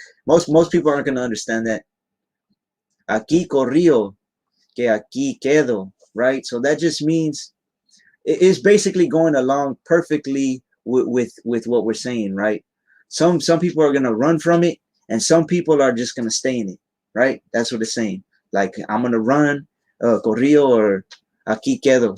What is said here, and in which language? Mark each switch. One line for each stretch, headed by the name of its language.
English: Most people aren't going to understand that.
Spanish: Aquí corrió que aquí quedo, right?
English: So that just means it's basically going along perfectly with what we're saying, right? Some people are going to run from it, And some people are just gonna stay in it, right? That's what it's saying. Like, I'm gonna run, corrido, or aquí quedo.